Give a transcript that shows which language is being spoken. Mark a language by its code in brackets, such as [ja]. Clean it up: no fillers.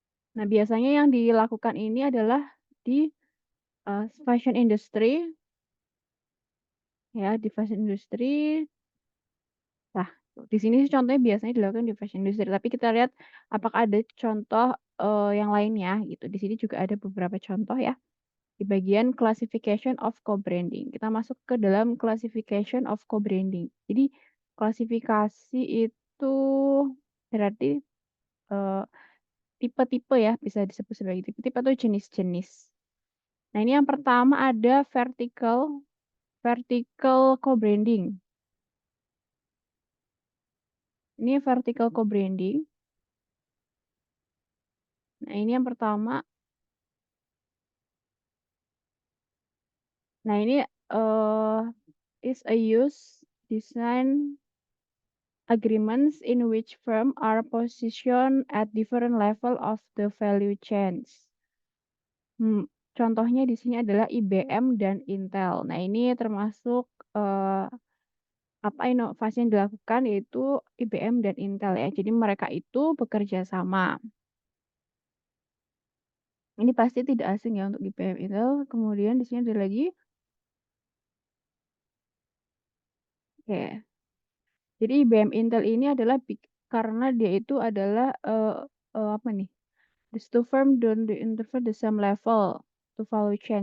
[id] Nah, biasanya yang dilakukan ini adalah di fashion industry ya, di fashion industry. Nah, Di sini sih contohnya biasanya dilakukan di fashion industry, tapi kita lihat apakah ada contoh yang lainnya gitu. Di sini juga ada beberapa contoh ya. Di bagian classification of co-branding. Kita masuk ke dalam classification of co-branding. Jadi klasifikasi itu berarti eh, tipe-tipe ya, bisa disebut sebagai tipe-tipe atau jenis-jenis. Nah, ini yang pertama ada vertical co-branding. Ini vertical co-branding. Nah, ini yang pertama. Nah, ini [en] is a use design agreements in which firms are positioned at different level of the value chains. [id] Contohnya di sini adalah IBM dan Intel. Nah, ini termasuk eh, apa inovasi yang dilakukan yaitu IBM dan Intel ya. Jadi mereka itu bekerja sama. Ini pasti tidak asing ya untuk IBM Intel. Kemudian di sini ada lagi, oke. Jadi IBM Intel ini adalah karena dia itu adalah apa nih? [en] These two firm don't interfere the same level to value chain.